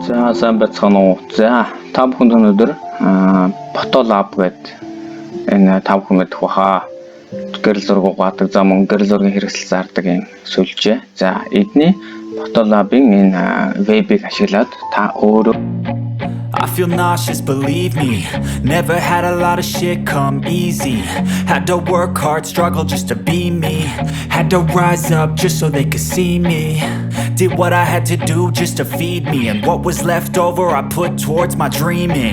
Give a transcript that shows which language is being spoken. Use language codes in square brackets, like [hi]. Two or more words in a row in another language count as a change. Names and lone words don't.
[mn] Сайн байцгаана уу. За та бүхэнд өнөөдөр Photolab гэдэг энэ та бүхэн мэдэх баха. Гэрэл зураг угаадаг, за мөн гэрэл зургийн хэрэгсэл зардаг юм сүлжээ. За эдний Photolab-ын энэ вебийг ашиглаад та өөрөө [en] I feel nauseous, believe me. Never had a lot of shit come easy. Had to work hard, struggle just to be me. Had to rise up just so they could see me. Did what I had to do just to feed me. And what was left over I put towards my dreaming.